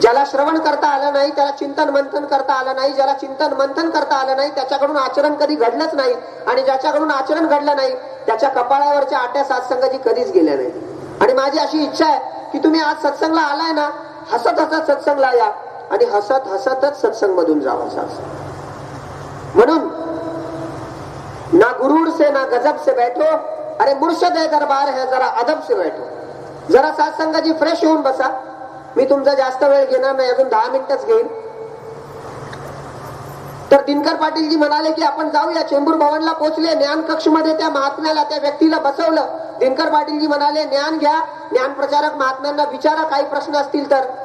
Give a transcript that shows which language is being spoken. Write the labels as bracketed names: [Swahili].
[Marathi] ज्याला श्रवण करता आलं नाही, त्याला चिंतन मंथन करता आलं नाही, ज्याला चिंतन मंथन करता आलं नाही, त्याच्याकडून आचरण कधी घडलंच नाही, आणि ज्याच्याकडून आचरण घडलं नाही त्याच्या कपाळावरच्या आट्या सत्संगाची कधीच गेल्या नाही. आणि माझी अशी इच्छा आहे की तुम्ही आज सत्संगला आलाय ना, हसत हसत सत्संगला या आणि हसत हसतच सत्संग मधून जावं. [Hindi] म्हणून ना गुरूर से ना गजब से बैठो, अरे मुर्शद है दरबार है जरा अदब से बैठो. [Marathi] जरा सत्संगाची फ्रेश होऊन बसा. मी तुमचा जास्त वेळ घेणार नाही, अजून 10 मिनिटच घेईन. तर दिनकर पाटीलजी म्हणाले की आपण जाऊया. चेंबूर भवनला पोहोचले. ज्ञान कक्ष मध्ये त्या महात्म्याला, त्या व्यक्तीला बसवलं. दिनकर पाटीलजी म्हणाले ज्ञान घ्या, ज्ञान प्रचारक महात्म्यांना विचारा काही प्रश्न असतील तर.